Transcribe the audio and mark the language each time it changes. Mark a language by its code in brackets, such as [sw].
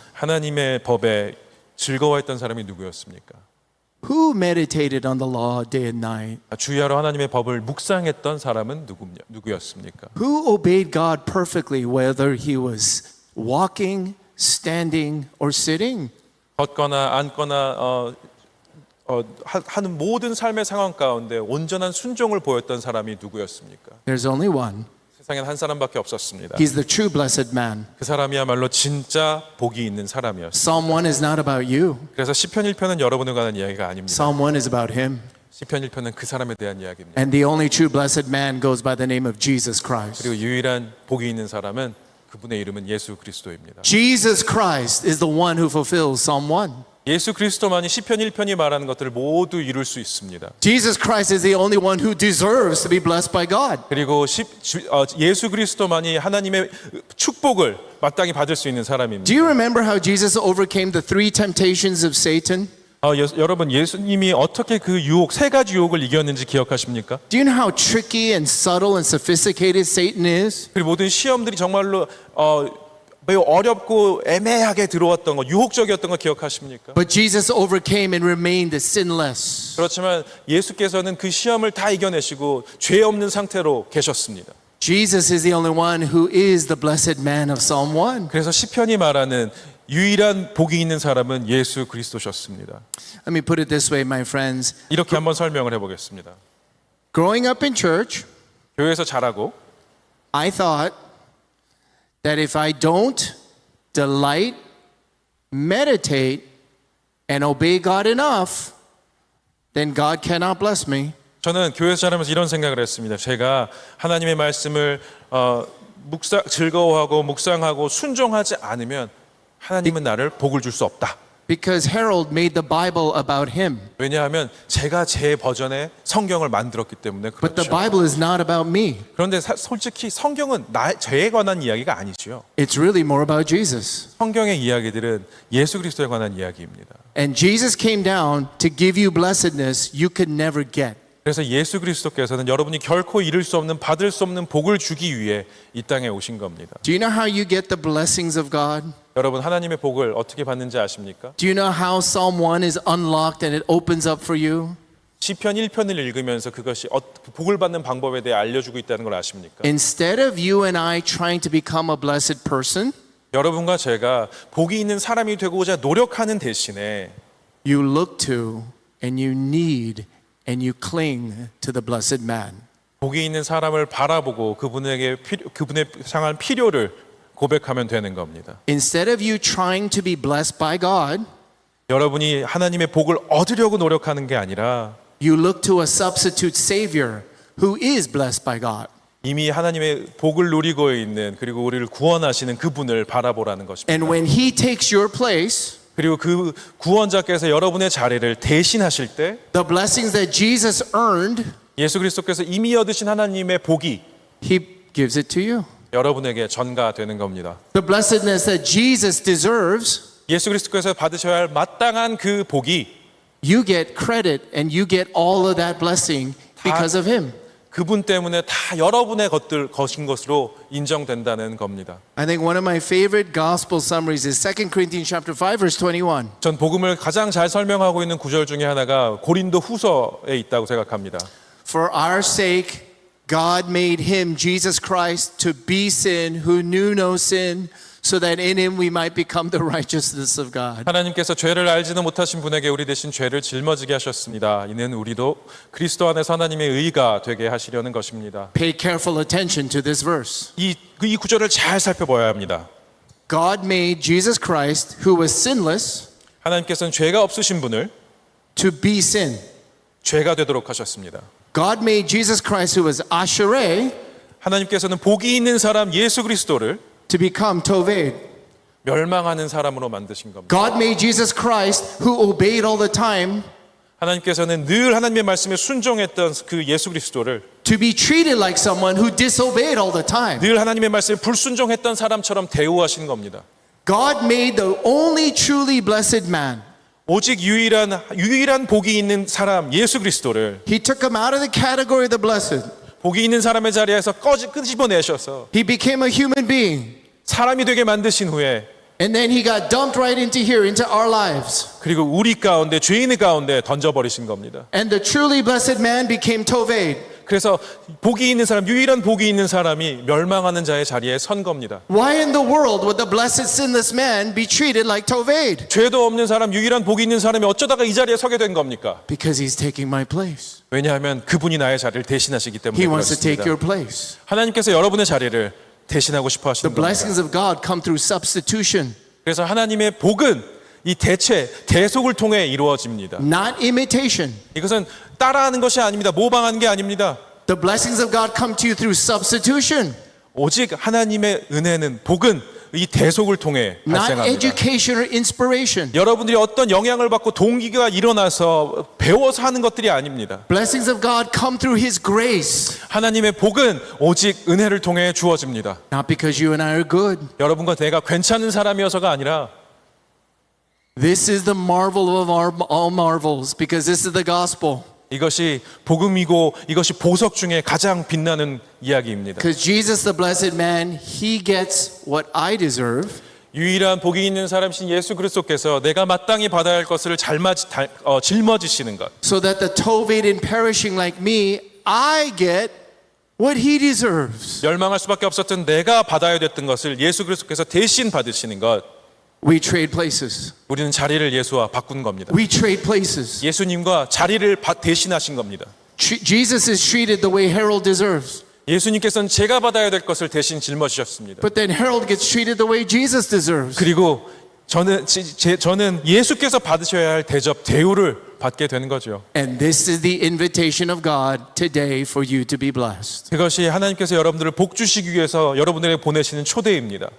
[ko] 하나님의 법에 즐거워했던 사람이 누구였습니까? [en] Who meditated on the law day and night? [ko] 주야로 하나님의 법을 묵상했던 사람은 누구였습니까? [en] Who obeyed God perfectly whether he was walking, standing, or sitting? [ko] 걷거나 앉거나 하는 모든 삶의 상황 가운데 온전한 순종을 보였던 사람이 누구였습니까? [en] There's only one. [ko] 세상엔 한 사람밖에 없었습니다. [en] He's the true blessed man. [ko] 그 사람이야말로 진짜 복이 있는 사람이었어요. [en] Psalm 1 is not about you. [ko] 그래서 시편 1편은 여러분에 관한 이야기가 아닙니다. [en] Psalm 1 is about him. [ko] 시편 1편은 그 사람에 대한 이야기입니다. [en] And the only true blessed man goes by the name of Jesus Christ. [ko] 그리고 유일한 복이 있는 사람은 그분의 이름은 예수 그리스도입니다. [en] Jesus Christ is the one who fulfills Psalm 1. [ko] 예수 그리스도만이 시편 1편이 말하는 것들을 모두 이룰 수 있습니다. [en] Jesus Christ is the only one who deserves to be blessed by God. [ko] 그리고 예수 그리스도만이 하나님의 축복을 마땅히 받을 수 있는 사람입니다. [en] Do you remember how Jesus overcame the three temptations of Satan? [ko] 여러분 예수님이 어떻게 그 유혹 세 가지 유혹을 이겼는지 기억하십니까? [en] Do you know how tricky and subtle and sophisticated Satan is? [ko] 그리고 모든 시험들이 정말로 매우 어렵고 애매하게 들어왔던 거, 유혹적이었던 거 기억하십니까? [en] But Jesus overcame and remained sinless. [ko] 그렇지만 예수께서는 그 시험을 다 이겨내시고 죄 없는 상태로 계셨습니다. [en] Jesus is the only one who is the blessed man of Psalm 1. [ko] 그래서 시편이 말하는 유일한 복이 있는 사람은 예수 그리스도셨습니다. [en] Let me put it this way, my friends. [ko] 이렇게 한번 설명을 해보겠습니다. [en] Growing up in church, [ko] 교회에서 자라고 [en] I thought that if I don't delight, meditate, and obey God enough, then God cannot bless me. [ko] 저는 교회에서 자라면서 이런 생각을 했습니다. 제가 하나님의 말씀을 즐거워하고 묵상하고 순종하지 않으면 하나님은 나를 복을 줄 수 없다. [en] Because Harold made the Bible about him. [ko] 왜냐하면 제가 제 버전의 성경을 만들었기 때문에 [en] But the [ko] 그렇죠. [en] Bible is not about me. [ko] 그런데 솔직히 성경은 저에 관한 이야기가 아니죠. [en] It's really more about Jesus. [ko] 성경의 이야기들은 예수 그리스도에 관한 이야기입니다. [en] And Jesus came down to give you blessedness you could never get. [ko] 그래서 예수 그리스도께서는 여러분이 결코 이룰 수 없는 받을 수 없는 복을 주기 위해 이 땅에 오신 겁니다. [en] Do you know how you get the blessings of God? [ko] 여러분 하나님의 복을 어떻게 받는지 아십니까? [en] Do you know how Psalm 1 is unlocked and it opens up for you? [ko] 시편 1편을 읽으면서 그것이 복을 받는 방법에 대해 알려주고 있다는 걸 아십니까? [en] Instead of you and I trying to become a blessed person, [ko] 여러분과 제가 복이 있는 사람이 되고자 노력하는 대신에 [en] you look to and you need and you cling to the blessed man. [ko] 복이 있는 사람을 바라보고 그분의 향한 필요를 고백하면 되는 겁니다. [en] Instead of you trying to be blessed by God, [ko] 여러분이 하나님의 복을 얻으려고 노력하는 게 아니라 [en] you look to a substitute savior who is blessed by God. [ko] 이미 하나님의 복을 누리고 있는 그리고 우리를 구원하시는 그분을 바라보라는 것입니다. [en] And when he takes your place, [ko] 그리고 그 구원자께서 여러분의 자리를 대신하실 때 [en] the blessings that Jesus earned, [ko] 예수 그리스도께서 이미 얻으신 하나님의 복이 [en] he gives it to you. [ko] 여러분에게 전가되는 겁니다. [en] The blessedness that Jesus deserves, [ko] 예수 그리스도께서 받으셔야 할 마땅한 그 복이 [en] you get credit and you get all of that blessing because of him. [ko] 그분 때문에 다 여러분의 것인 것으로 인정된다는 겁니다. [en] I think one of my favorite gospel summaries is 2 Corinthians chapter 5 verse 21. [ko] 전 복음을 가장 잘 설명하고 있는 구절 중에 하나가 고린도 후서에 있다고 생각합니다. [en] For our sake God made him Jesus Christ to be sin who knew no sin so that in him we might become the righteousness of God. [ko] 하나님께서 죄를 알지도 못하신 분에게 우리 대신 죄를 짊어지게 하셨습니다. 이는 우리도 그리스도 안에서 하나님의 의가 되게 하시려는 것입니다. [en] Pay careful attention to this verse. [ko] 이 구절을 잘 살펴봐야 합니다. [en] God made Jesus Christ who was sinless [ko] 하나님께서는 죄가 없으신 분을 [en] to be sin. [ko] 죄가 되도록 하셨습니다. [en] God made Jesus Christ who was ashereh [ko] 하나님께서는 복이 있는 사람 예수 그리스도를 [en] to become toved. [ko] 멸망하는 사람으로 만드신 겁니다. [en] God made Jesus Christ who obeyed all the time [ko] 하나님께서는 늘 하나님의 말씀에 순종했던 그 예수 그리스도를 [en] to be treated like someone who disobeyed all the time. [ko] 늘 하나님의 말씀에 불순종했던 사람처럼 대우하신 겁니다. [en] God made the only truly blessed man. [ko] 오직 유일한 복이 있는 사람 예수 그리스도를 [en] He took him out of the category of the blessed. [ko] 복이 있는 사람의 자리에서 끄집어내셔서 [en] He became a human being. [ko] 사람이 되게 만드신 후에 [en] And then he got dumped right into here, into our lives. [ko] 그리고 우리 가운데 죄인의 가운데 던져버리신 겁니다. [en] And the truly blessed man became toved. [ko] 그래서 복이 있는 사람, 유일한 복이 있는 사람이 멸망하는 자의 자리에 선 겁니다. [en] Why in the world would the blessed sinless man be treated like toved? [ko] 죄도 없는 사람, 유일한 복이 있는 사람이 어쩌다가 이 자리에 서게 된 겁니까? [en] Because he's taking my place. [ko] 왜냐하면 그분이 나의 자리를 대신하시기 때문에 [en] He wants to take [ko] 그렇습니다. [en] your place. [ko] 하나님께서 여러분의 자리를 대신하고 싶어 [en] The [ko] 하시는 겁니다. [en] blessings of God come through substitution, [ko] 그래서 하나님의 복은 이 대속을 통해 이루어집니다. [en] not imitation. [ko] 이것은 따라하는 것이 아닙니다. 모방하는 게 아닙니다. [en] The blessings of God come to you through substitution, [ko] 오직 하나님의 은혜는 복은 이 대속을 통해 [en] not [ko] 발생합니다. [en] education or inspiration. [ko] 여러분들이 어떤 영향을 받고 동기가 일어나서 배워서 하는 것들이 아닙니다. [en] Blessings of God come through His grace, [ko] 하나님의 복은 오직 은혜를 통해 주어집니다. [en] not because you and I are good. [ko] 여러분과 내가 괜찮은 사람이어서가 아니라 [en] This is the marvel of all marvels, because this is the gospel. [ko] 이것이 복음이고 이것이 보석 중에 가장 빛나는 이야기입니다. [en] Because Jesus, the blessed man, He gets what I deserve. [ko] 유일한 복이 있는 사람이신 예수 그리스도께서 내가 마땅히 받아야 할 것을 짊어지시는 것. [en] So that the toved and perishing like me, I get what He deserves. [ko] 멸망할 수밖에 없었던 내가 받아야 됐던 것을 예수 그리스도께서 대신 받으시는 것. [en] We trade places. [ko] 우리는 자리를 예수와 바꾼 겁니다. [en] We trade places. [ko] 예수님과 자리를 대신하신 겁니다. [en] Jesus is treated the way Harold deserves. [ko] 예수님께서는 제가 받아야 될 것을 대신 짊어지셨습니다. [en] But then Harold gets treated the way Jesus deserves. [ko] 그리고 저는 예수께서 받으셔야 할 대접 대우를 받게 되는 거죠. [en] And this is the invitation of God today for you to be blessed. [ko] 그것이 하나님께서 여러분들을 복 주시기 위해서 여러분들에게 보내시는 초대입니다.